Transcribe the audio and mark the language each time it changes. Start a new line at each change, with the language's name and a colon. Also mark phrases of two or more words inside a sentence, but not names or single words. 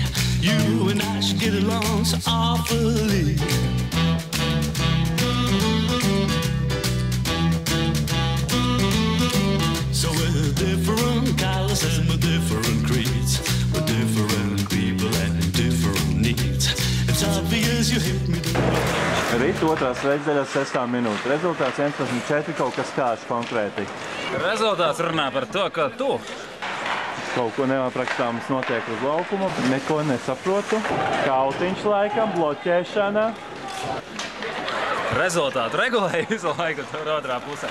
English: You and I should get along so awfully. So we're different colors and we're different creeds. We're different people and different needs. It's obvious you hit me.
Latvian: Rīt otrās reizes 6. minūte. Rezultāts 11-4, kaut kas kāds konkrēti. Rezultāts runā par to, ka tu Kaut ko neaprakstāms notiek uz laukumu, neko nesaprotu. Kautiņš laikam, bloķēšana. rezultātu regulēji visu laiku tur otrā pusē.